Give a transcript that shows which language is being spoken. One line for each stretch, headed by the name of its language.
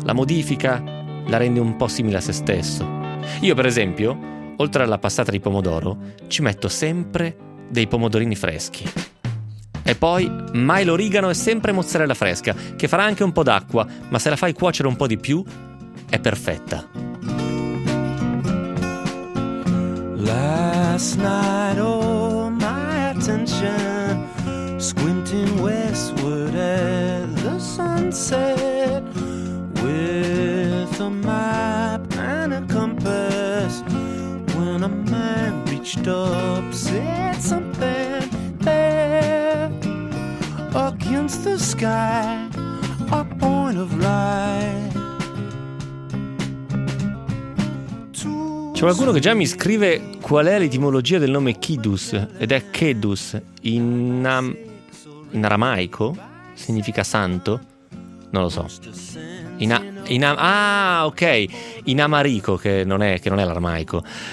Italian: La modifica, la rende un po' simile a se stesso. Io, per esempio, oltre alla passata di pomodoro, ci metto sempre dei pomodorini freschi. E poi mai l'origano e sempre mozzarella fresca, che farà anche un po' d'acqua, ma se la fai cuocere un po' di più, è perfetta.
English: Last night all my attention squinting westward at the sunset with a map and a compass. When a man reached up, said something there against the sky, a point of light.
Italian: C'è qualcuno che già mi scrive qual è l'etimologia del nome Kidus, ed è Kedus in aramaico, significa santo, non lo so. In amarico, che non è l'aramaico.